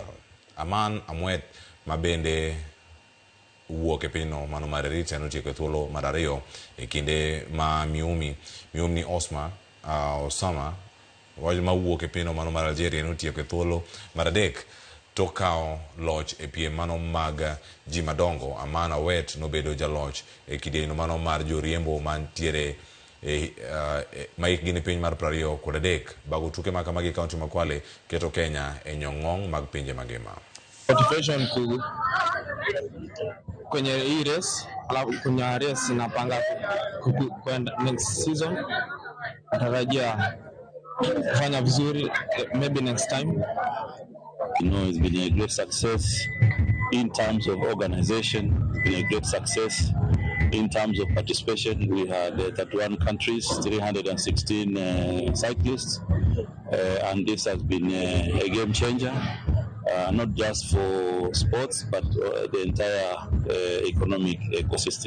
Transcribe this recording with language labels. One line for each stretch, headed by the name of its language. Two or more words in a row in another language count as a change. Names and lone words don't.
Luo (Kenya and Tanzania): Aman Amwet mabende wuok e pinyno mano mar Eritrea notieko e thuolo mar 2 e kinde ma Miumni Osama mawuok e pinyno mano mar Algeria notieko e thuolo mar 3 tok kao loch e piem mano mag ji madongo. Aman Awet nobedo jaloch e kidieny mano mar joriembo mantiere maikgi ni piny mar 23 bago tuke makamagi kaunti ma Kwale keto Kenya e nyong'ong mag pinje mangima.
Swahili: Motivation kwenye hii race, alafu kwenye race napanga kwenda
English: next season,
Swahili: natarajia kufanya vizuri,
English: maybe next time. You know, it's been a great success in terms of organization. It's been a great success in terms of participation. We had 31 countries, 316 cyclists, and this has been a game changer, not just for sports, but the entire economic ecosystem.